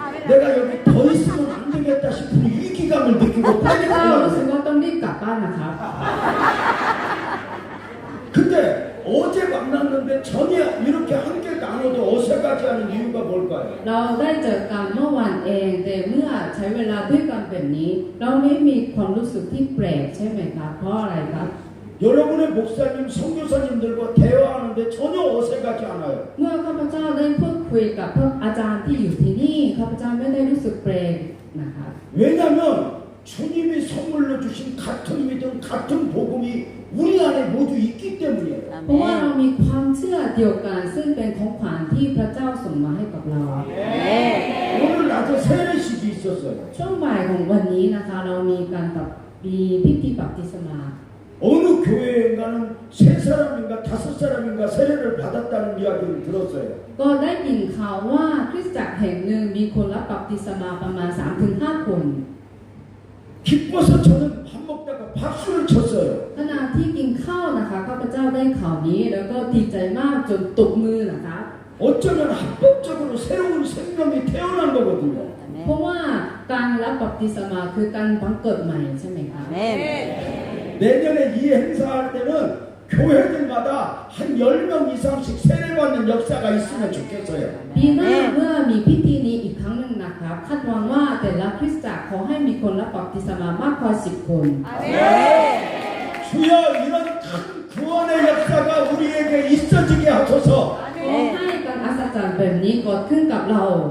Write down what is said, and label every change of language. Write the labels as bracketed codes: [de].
[ko] 내가 여기 더 있으면 안 되겠다 싶은 위기감을 느끼고 [th] ข้าพ [ko] 빨리 [th] เจ้ารู้สึก [ko] 가려고. [th] ว่าต้องรีบกลับบ้านนะครับ [ko] 근데 어제 만났는데 전혀 이렇게 함께 나눠도 어색하지 않은 이유가 뭘까요? [th] เราได้เจอกันเมื่อวันเองแต่เมื่อใช้เวลาด้วยกันแบบนี้ เราไม่มีความรู้สึกที่แปลกใช่ไหมครับเพราะอะไรครับ [ko] 여러분의 목사님, 선교사님들과 대화하는데 전혀 어색하지 않아요. [th] เมื่อข้าพเจ้าได้พูดคุยกับพวกอาจารย์ที่อยู่ที่นี่ข้าพเจ้าไม่ได้รู้สึกแปลกนะครับ [ko] 왜냐하면 주님이 선물로 주신 같은 믿음, 같은 복음이 우리 안에 모두 있기 때문이에요. [th] เพราะว่าเรามีความเชื่อเดียวกันซึ่งเป็นของขวัญที่พระเจ้าส่งมาให้กับเรา [ko] 오늘 나도 세례식이 있었어요. [th] ช่วงบ่ายของวันนี้นะคะเรามีการมีพิธีบัพติศมา [ko] 어느 교회인가는 세 사람인가 다섯 사람인가 세례를 받았다는 이야기를 들었어요. [th] ก็ได้ยินข่าวว่าคริสตจักรแห่งหนึ่งมีคนรับบัพติศมาประมาณ 3-5 คน [ko] 기뻐서 저는 밥 먹다가 박수를 쳤어요. [th] ขณะที่กินข้าวนะคะข้าพเจ้าได้ข่าวนี้แล้วก็ดีใจมากจนตบมือนะคะ [ko] 어쩌면 합법적으로 새로운 생명이 태어난 거거든요. [th] เพราะว่าการรับบัพติศมาคือการบังเกิดใหม่ใช่ไหมคะ [ko] 내년에 이 행사할 때는 교회들마다 한 10명 이상씩 세례받는 역사가 있으면 좋겠어요. [th] ปีหน้าเมื่อมีพิธีนี้อีกครั้งหนึ่งนะครับคาดหวังว่าแต่ละคริสตจักรขอให้มีคนรับบัพติศมามากกว่า10 คน [ko] 주여 이런 큰 구원의 역사가 우리에게 있어지게 하소서. [th] ขอให้การอัศจรรย์แบบนี้เกิดขึ้นกับเรา